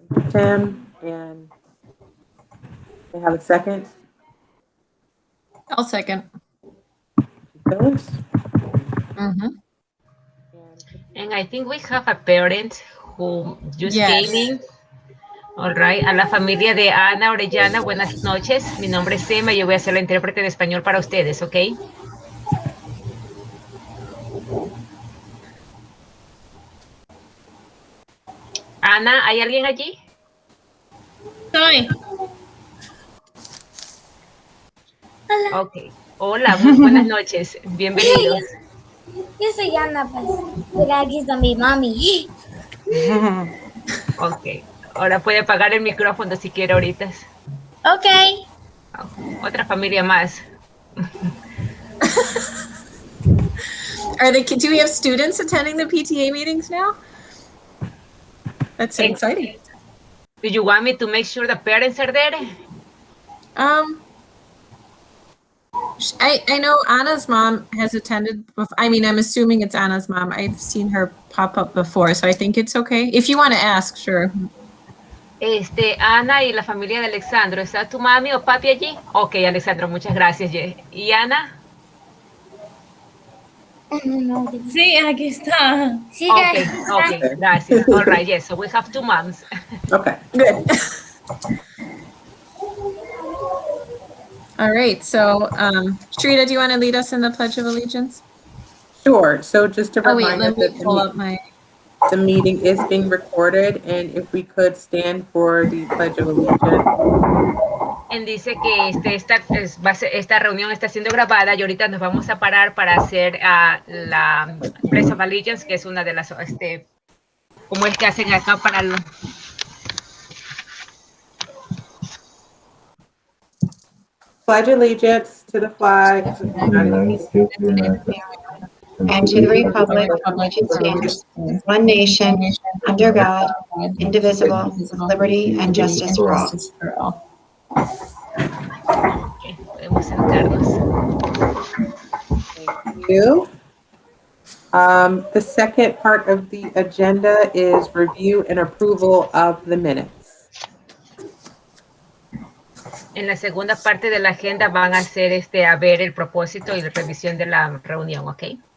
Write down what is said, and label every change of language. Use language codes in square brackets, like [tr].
[en] Tim, and they have a second? I'll second. Phyllis? And I think we have a parent who just Yes. came in. All right. [es] A la familia de Ana Orellana, buenas noches. Mi nombre es Emma y yo voy a ser la intérprete de español para ustedes, ¿ok? Ana, ¿hay alguien allí? Soy. Hola, Ok. Hola, muy buenas noches. Bienvenidos. yo soy Ana, pues. Pero aquí está mi mami. Ok. Ahora puede apagar el micrófono si quiere ahorita. Ok. Otra familia más. [en] Do we have students attending the PTA meetings now? That's exciting. Do you want me to make sure the parents are there? I know Anna's mom has attended. I mean, I'm assuming it's Anna's mom. I've seen her pop up before, so I think it's okay. If you want to ask, sure. [es] Ana y la familia de Alexandro, ¿está tu mami o papi allí? Ok, Alexandro, muchas gracias. ¿Y Ana? Sí, aquí está. Sí, Ok, gracias. [en] All right, yes, so we have two moms. Okay. Good. All right, so Shrita, do you want to lead us in the Pledge of Allegiance? Sure. So just a Oh wait, reminder let me that pull up my. the meeting is being recorded, and if we could stand for the Pledge of Allegiance. [es] Dice que esta reunión está siendo grabada y ahorita nos vamos a parar para hacer la Pledge of Allegiance, que es una de las, como es que hacen acá para el... [en] Pledge allegiance to the flag of the United States and to the republic for which it stands, one nation, under God, indivisible, with liberty and justice for all. [es] Okay, podemos sentarnos. [en] Thank you. The second part of the agenda is review and approval of the minutes. [es] En la segunda parte de la agenda van a hacer a ver el propósito y la revisión de la reunión, ¿ok?